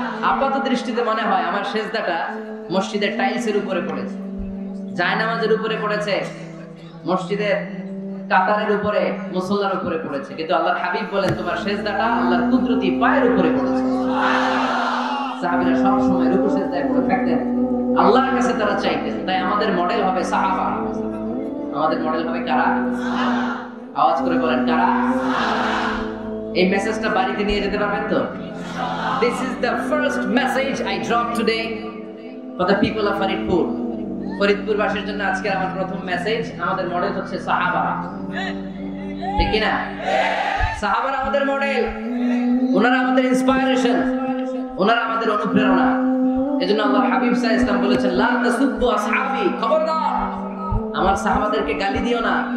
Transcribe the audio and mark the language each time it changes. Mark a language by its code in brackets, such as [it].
[bn] আপাত দৃষ্টিতে মনে হয় আমার সিজদাটা মসজিদের টাইলসের উপরে পড়েছে, জায়নামাজের উপরে পড়েছে, মসজিদের কাতারের উপরে, মুসল্লার উপরে পড়েছে, কিন্তু আল্লাহর হাবিব বলেন তোমার সিজদাটা আল্লাহর কুদরতি পায়ের উপরে পড়েছে। সাহাবীরা সব সময় রুকু সিজদায় পড়ে থাকতেন, আল্লাহর কাছে তারা চাইতেন। তাই আমাদের মডেল হবে সাহাবা, আমাদের মডেল হবে কারা? আওয়াজ করে বলেন কারা? এই মেসেজটা বাড়িতে নিয়ে যেতে পারবেন তো? [en] this is the first message I drop today for the people of Faridpur. [bn] Faridpur বাসীর জন্য আজকে আমার প্রথম মেসেজ। আমাদের মডেল হচ্ছে সাহাবারা, ঠিক কি না? সাহাবারা আমাদের মডেল, ওনারা আমাদের ইন্সপায়ারেশন, ওনারা আমাদের অনুপ্রেরণা। এজন্য আল্লাহর হাবিব সাল্লাল্লাহু আলাইহি ওয়াসাল্লাম বলেছেন, [ar] লা তাসুব্বু আসহাবি, [bn] খবরদার আমার সাহাবাদেরকে গালি দিও না।